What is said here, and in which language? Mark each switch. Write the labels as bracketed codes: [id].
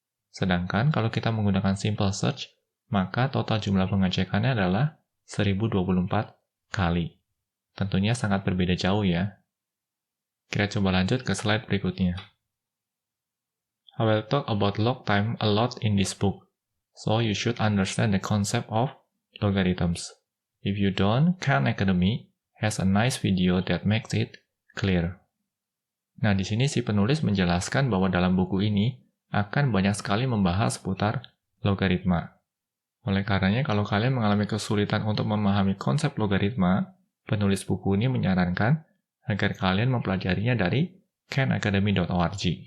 [id] Sedangkan kalau kita menggunakan simple search, maka total jumlah pengecekannya adalah 1024 kali. Tentunya sangat berbeda jauh ya. Kita coba lanjut ke slide berikutnya. [en] I will talk about log time a lot in this book, so you should understand the concept of logarithms. If you don't, Khan Academy has a nice video that makes it clear. [id] Nah, di sini si penulis menjelaskan bahwa dalam buku ini akan banyak sekali membahas seputar logaritma. Oleh karenanya, kalau kalian mengalami kesulitan untuk memahami konsep logaritma, penulis buku ini menyarankan agar kalian mempelajarinya dari khanacademy.org.